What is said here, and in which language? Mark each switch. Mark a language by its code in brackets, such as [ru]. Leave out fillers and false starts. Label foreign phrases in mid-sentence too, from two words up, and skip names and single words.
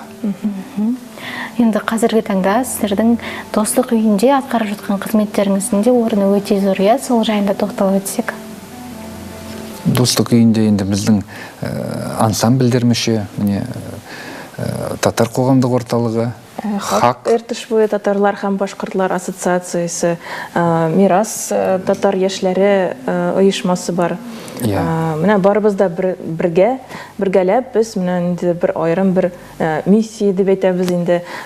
[kk] Енді қазіргі таңда сіздердің достық үйінде атқарып жатқан қызметтеріңіздің де орны өте зор, сол жайында тоқталып өтсек. Достық үйінде енді біздің ансамбльдер мүше, татар қоғамдық орталығы, [tt] Хак Эртышбуй татарлар һәм башкортлар ассоциациясы, Мирас татар яшьләре оешмасы бар. Менә барыбыз да бергәләп без менә инде бер айрым бер миссия дип әйтәбез инде.